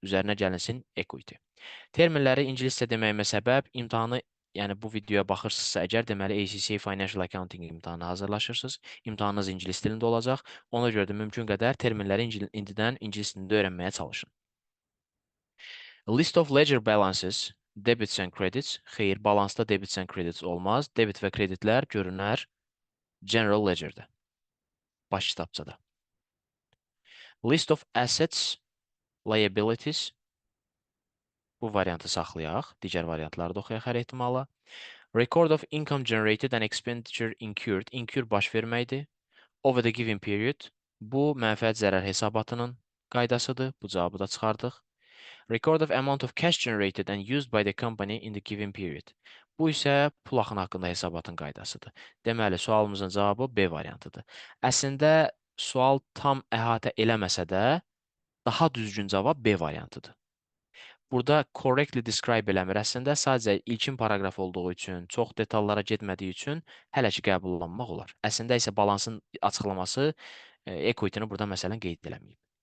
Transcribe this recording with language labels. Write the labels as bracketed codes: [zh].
[az] Üzərinə gəlinsin equity. Terminləri ingiliscə deməyimə səbəb imtahanı, yəni bu videoya baxırsınızsa əgər, deməli ACCA Financial Accounting imtahanı hazırlaşırsınız. İmtahanınız ingilis dilində olacaq. Ona görə də mümkün qədər terminləri indidən ingilis dilində öyrənməyə çalışın. [en] A list of ledger balances, debits and credits. [az] Xeyr, balansda [en] debits and credits [az] olmaz. Debit və kreditlər görünər general ledgerdə, baş kitabçada. [en] List of assets, liabilities. [az] Bu variantı saxlayaq. Digər variantları da oxuyaq hər ehtimala. [en] Record of income generated and expenditure incurred. Incur [az] baş verməkdir. [en] Over the given period. [az] Bu mənfəət zərər hesabatının qaydasıdır. Bu cavabı da çıxardıq. [en] Record of amount of cash generated and used by the company in the given period. [az] Bu isə pul axını haqqında hesabatın qaydasıdır. Deməli, sualımızın cavabı B variantıdır. Əslində, sual tam əhatə eləməsə də, daha düzgün cavab B variantıdır. Burada [en] correctly describe [az] eləmir. Əslində, sadəcə ilkin paragraf olduğu üçün, çox detallara getmədiyi üçün hələ ki qəbullanmaq olar. Əslində isə balansın açıqlaması equity-ni burada məsələn qeyd eləməyib.